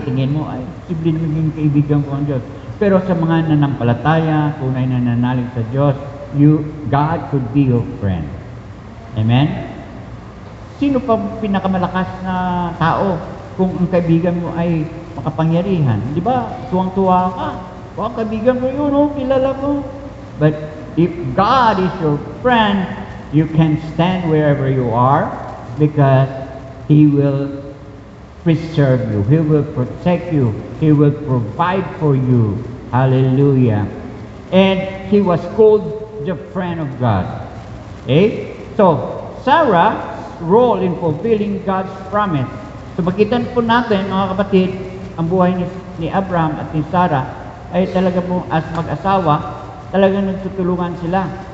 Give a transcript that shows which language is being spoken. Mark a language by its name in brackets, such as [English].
[Filipino] Tingin mo, ay, imposible na maging kaibigan ko ang Diyos. Pero sa mga nanampalataya, kung ay nananalig sa Diyos, [English] God could be your friend. [Filipino] Amen? Sino pa pinakamalakas na tao kung ang kaibigan mo ay makapangyarihan? Di ba? Tuwang-tuwa ka. Ang kaibigan mo yun, kilala mo. [English] But if God is your friend, you can stand wherever you are because He will preserve you. He will protect you. He will provide for you. Hallelujah. And he was called the friend of God. Okay? So, Sarah's role in fulfilling God's promise. [Filipino] So, makita po natin, mga kapatid, ang buhay ni Abraham at ni Sarah ay talaga po as mag-asawa, talagang nagtutulungan sila.